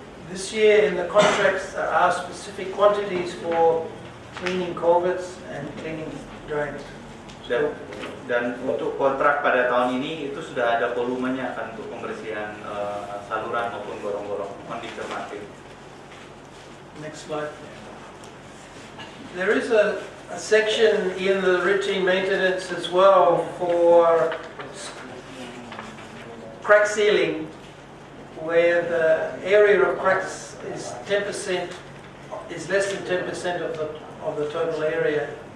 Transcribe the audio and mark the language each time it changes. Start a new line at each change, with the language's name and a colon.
English: This year in the contracts there are specific quantities for cleaning culverts and cleaning drains.
Indonesian: Dan untuk kontrak pada tahun ini itu sudah ada volumenya kan untuk pembersihan saluran maupun gorong-gorong, mohon dicermati.
English: Next slide. There is a section in the routine maintenance as well for crack sealing, where the area of cracks is 10%, is less than 10% of the total area.